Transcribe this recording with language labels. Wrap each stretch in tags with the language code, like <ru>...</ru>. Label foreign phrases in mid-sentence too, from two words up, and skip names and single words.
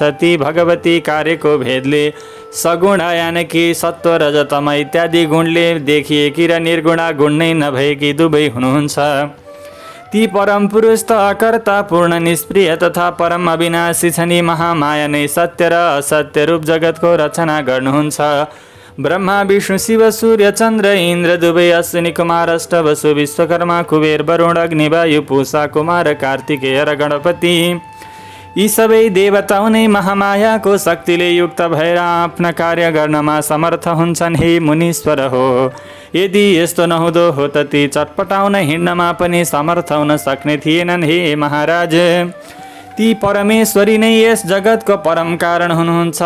<ne>ती भगवती कार्यको भेदले सगुण यानि सत्व रजतम इत्यादि गुणले देखिएकी र निर्गुणा गुण नै नभएकी दुवै हुनुहुन्छ। ती परम पुरुष त अकर्ता, पूर्ण निष्प्रिय तथा परम अविनाशी छन्। महामाया नै सत्य र असत्य रूप जगतको रचना गर्नुहुन्छ। ब्रह्मा विष्णु शिव सूर्य चन्द्र इन्द्र दुवै, अश्विनी कुमार अष्टवसु विश्वकर्मा कुबेर वरुण अग्नि वायु पूषा कुमार कार्तिकेय र गणपति, यी सबै देवता नै महामायाको शक्तिले युक्त भएर आफ्ना कार्य गर्नमा समर्थ हुन्छन्। हे मुनीश्वर हो, यदि यस्तो नहुँदो हो त ती चटपटाउन हिँड्नमा पनि समर्थ हुन सक्ने थिएनन्। हे महाराज, ती परमेश्वरी नै यस जगतको परम कारण हुनुहुन्छ।</ne>